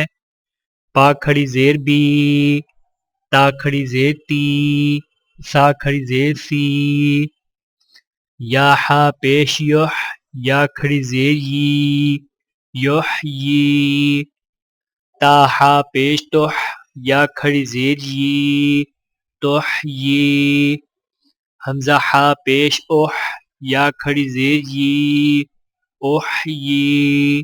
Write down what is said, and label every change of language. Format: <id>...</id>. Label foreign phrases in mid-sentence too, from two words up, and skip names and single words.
<ur>با کھڑی زیر بی، تا کھڑی زیر تی، سا کھڑی زیر سی۔ یا ہا پیش یح، یا کھڑی زیر یی، یحیی۔ تا ہا پیش تح، یا کھڑی زیر یی، تحیی۔ حمزہ ہا پیش اح، یا کھڑی زیر یی، احیی۔</ur>